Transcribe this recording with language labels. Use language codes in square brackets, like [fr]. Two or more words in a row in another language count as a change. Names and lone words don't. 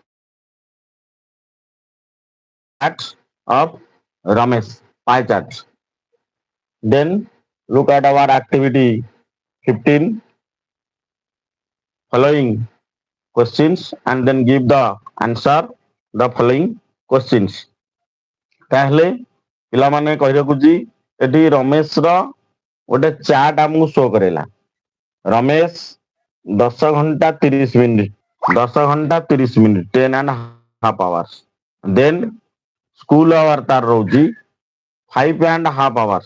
[en] Chart of Ramesh pie chart. Then look at our activity 15 following questions and then give the answer the following questions. [or] ତାହେଲେ ପିଲାମାନେ କହି ରଖୁଛି ଏଠି ରମେଶର ଗୋଟେ ଚାର୍ଟ ଆମକୁ ଶୋ କରେଇଲା। ରମେଶ 10 ଘଣ୍ଟା 30 ମିନିଟ 10 ଘଣ୍ଟା 30 ମିନିଟ 10.5 hours. [en] then school hour [or] ତାର ରହୁଛି [en] 5.5 hours.